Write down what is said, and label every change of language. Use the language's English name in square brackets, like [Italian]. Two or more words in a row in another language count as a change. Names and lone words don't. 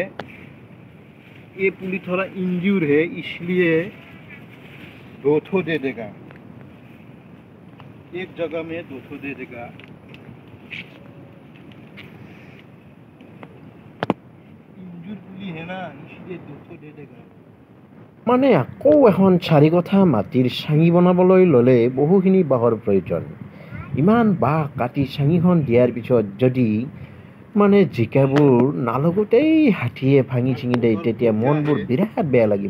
[Hindi] ये पुली थोड़ा इंज्यूर है, इसलिए दो ठो दे देगा, एक जगह में दो ठो दे देगा। इंज्यूर पुली है ना, इसलिए दो ठो दे देगा। [Assamese] মানে আকৌ এখন চাৰি কঠা মাটিৰ চাঙি বনাবলৈ ল'লে বহুখিনি বাঁহৰ প্ৰয়োজন। ইমান বাঁহ কাটি চাঙিখন দিয়াৰ পিছত যদি মানে জিকাবোৰ নালগোতেই হাতীয়ে ভাঙি ছিঙি দিয়ে, তেতিয়া মনবোৰ বিৰাট বেয়া লাগিব।